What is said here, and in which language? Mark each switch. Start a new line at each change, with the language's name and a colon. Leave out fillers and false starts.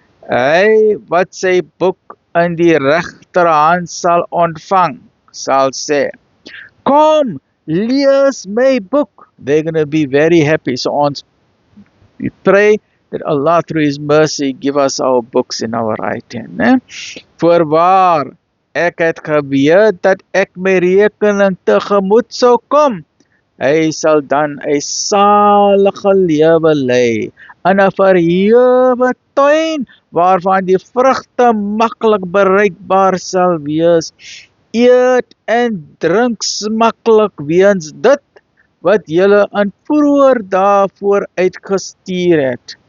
Afrikaans: Hy wat sy boek in die regterhand sal ontvang, sal sê, kom, lees my boek.
English: They're going to be very happy. So we pray that Allah through His mercy give us our books in our right hand. Ne?
Afrikaans: Voorwaar, ek het geweet dat ek my rekening tegemoet sou kom. Hy sal dan 'n salige lewe lei in 'n verhewe tuin waarvan die vrugte maklik bereikbaar sal wees, eet en drink smaklik weens dit wat julle in vroeër daarvoor uitgestuur het.